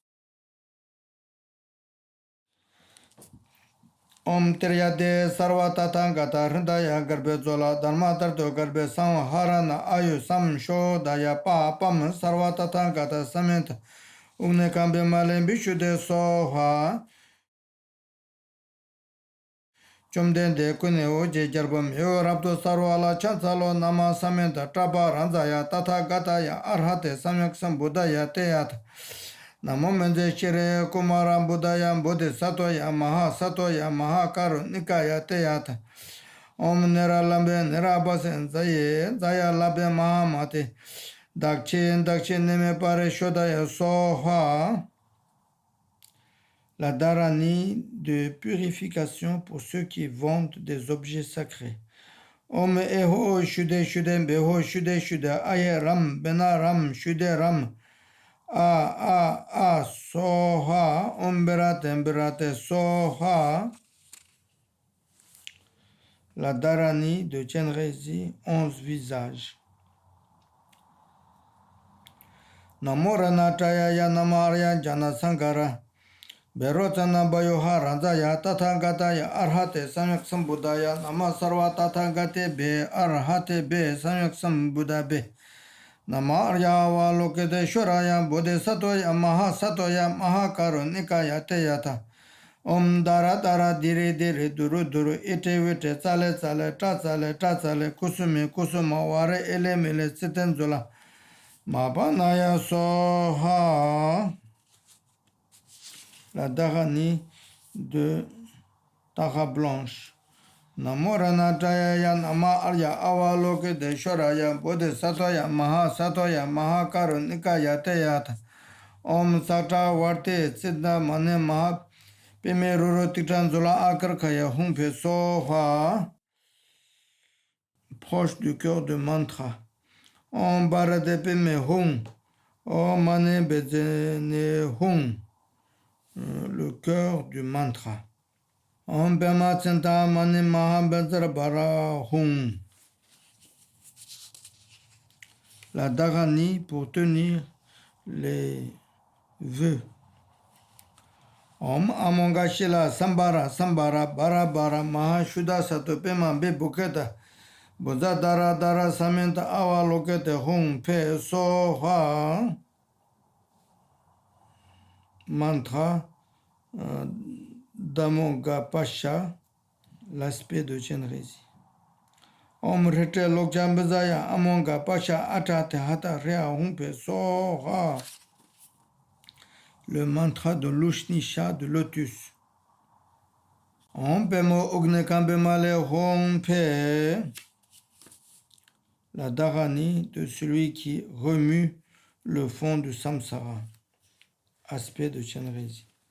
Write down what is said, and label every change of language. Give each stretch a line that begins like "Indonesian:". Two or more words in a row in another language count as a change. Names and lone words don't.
Sanskrit: Om Triade Sarva Tathagata Hridaya Garbe Zola Dharma Tarto Garbe Samharana Ayu Sam Shodaya Pa Pam Sarva Tathagata Samenta Ugne Kambe Malen Bishude Soha. Chomdende Kune Oje Jarbam Yo Rabdo Sarvala Chansalo Nama Samenta Traba Ranzaya Tathagataya Arhate Samyak Sambuddhaya Teyat Namo Menje Shire Kumaram Buddhayam Bodhi Satoya Maha Satoya Maha Karu Nikaya Teyata Om Nera Lambe Nera Basen Zaye Zaya Labe Maha Mate Dakshin Dakshin Neme Pare Shodaya Soha.
French: La Dharani de purification pour ceux qui vendent des objets sacrés.
Sanskrit: Om Eho Shude Shude Beho Shude Shude Aye Ram Bena Ram Shude Ram soha, omberate soha.
French: La Dharani de Chenrezi, 11 visages.
Sanskrit: Namo Ranataya ya Namarya Jana Sankara Berotana Bayoha Ranzaya Tathagataya Arhate Samyak Sambuddhaya Nama Sarva Tathagate Be Arhate Be Samyak Sambuddha Be Namarya Valokede Shuraya Bodhisatoya Maha Satoya Maha Karunikaya Teyata Om Dara Dara Dire Dire Duru Duru Ite Vite Tsale Tsale Tatsale Tatsale Kusumi Kusuma Ware Ele Mele Sitenzula Mapanaya Soha.
French: La Dharani de Tara Blanche.
Sanskrit: Namo Ranataya Nama Arya Avaloke de Shoraya Bodhisatoya Maha Satoya Maha Karunikaya Teyata Om Sata Varte Siddha Mane Maha Pime Ruru Titanzula Akarkaya Humpe Soha.
French: Proche du cœur de mantra.
Sanskrit: Om Barade Pime Hum Om Mani Bedene Hum,
French: le cœur du mantra.
Sanskrit: Om Pema Tsinta Mani Maha Bedra Bara Hum.
French: La Dharani pour tenir les vœux.
Sanskrit: Om Amongashila Sambara Sambara Bara Bara Maha Shuddha Sato Pema Be Buketa Buddha Dara Dara Samenta Awa Lokete Hum Pe Soha.
French: Mantra d'Amonga-Pasha, l'aspect de Chenrezi.
Sanskrit: Om Rete Lokjambazaya Amonga-Pasha Atate Hata Rea Humpe Soha,
French: le mantra de l'Ushnisha de lotus.
Sanskrit: Om Pemo Ognekambemale Humpe,
French: la Dharani de celui qui remue le fond du samsara, aspect de Chenrezi.